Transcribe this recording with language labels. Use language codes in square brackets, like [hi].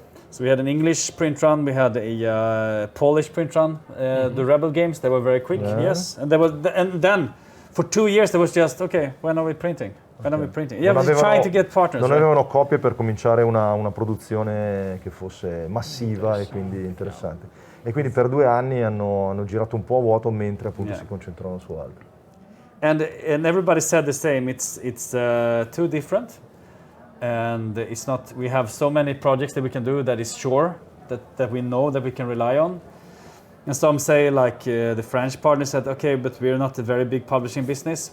[en] So we had an English print run, we had a Polish print run. The Rebel games, they were very quick, yes. And then for 2 years there was just, okay, when are we printing? When are we printing? Yeah, we're trying to get partners. [it] Non avevano copie per cominciare una produzione che fosse massiva e quindi interessante. E quindi per 2 anni hanno girato un po' a vuoto mentre appunto si concentravano su altri. [en] And everybody said the same. It's too different, and it's not. We have so many projects that we can do that is sure that we know that we can rely on. And some say, like the French partner said, okay, but we're not a very big publishing business.